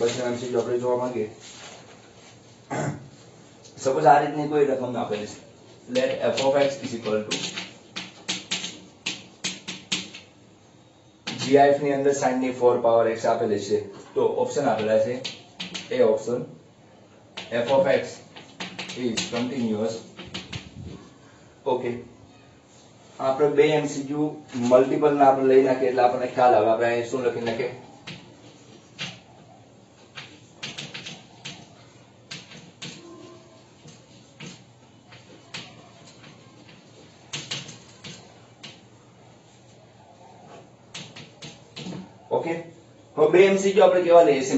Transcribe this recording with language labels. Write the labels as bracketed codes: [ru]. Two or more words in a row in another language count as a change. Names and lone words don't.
[gu] પછી એમસીક્યુ આપણે જોવા માંગીએ. સપોઝ આ રીતની કોઈ રકમ આપેલી છે. [en] Let f of x is equal to gif [gu] ની અંદર sin ની 4 પાવર x આપેલી છે. તો ઓપ્શન આપેલા છે. એ ઓપ્શન [en] f of x is continuous. [gu] ઓકે, આપણે બે [en] MCQ multiple [gu] ના આપણે લઈ નાખીએ એટલે આપણને ખ્યાલ આવે. આપણે અહીં શું લખી નાખીએ? ઓકે, હવે બે એમસીક્યુ આપણે કેવા લઈએ છીએ?